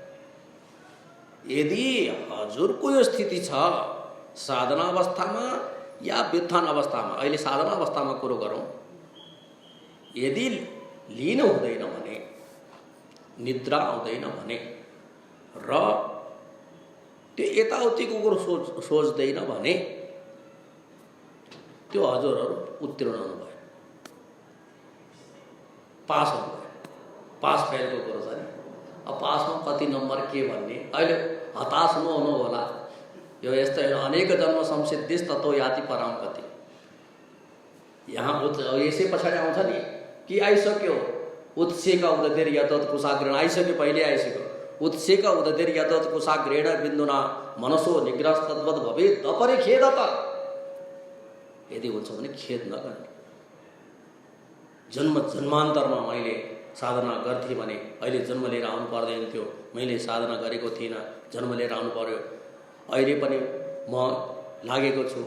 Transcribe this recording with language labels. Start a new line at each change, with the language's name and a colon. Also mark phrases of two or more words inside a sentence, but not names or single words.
Nepali: यदि हजुरको यो स्थिति छ साधना अवस्थामा या व्युत्थान अवस्थामा, अहिले साधना अवस्थामा कुरो गरौँ, यदि लीन हुँदैन भने, निद्रा आउँदैन भने र त्यो यताउतिको कुरो सोच्दैन भने त्यो हजुरहरू उत्तीर्ण हुनुभयो, पास हुनुभयो। पास फेलको कुरो छ नि। अब पासमा कति नम्बर के भन्ने, अहिले हताश नहुनु होला। यो यस्तो
Sanskrit: अनेक जन्म संसिद्धिस् ततो याति पराम गति।
Nepali: यहाँ यसै पछाडि आउँछ नि कि आइसक्यो
Sanskrit: उत्सेक उदधिर यतत कुशाग्रेण,
Nepali: आइसक्यो, पहिले आइसक्यो।
Sanskrit: उत्सेक उदधिर यतत कुशाग्रेण बिन्दुना मनसो निग्रह तद्वत् भवेत् अपरि खेदत।
Nepali: यदि हुन्छ भने खेद नगर्नु। जन्मान्तरमा मैले साधना गर्थेँ भने अहिले जन्म लिएर आउनु पर्दैन थियो, मैले साधना गरेको थिइनँ, जन्म लिएर आउनु पर्यो। अहिले पनि म लागेको छु।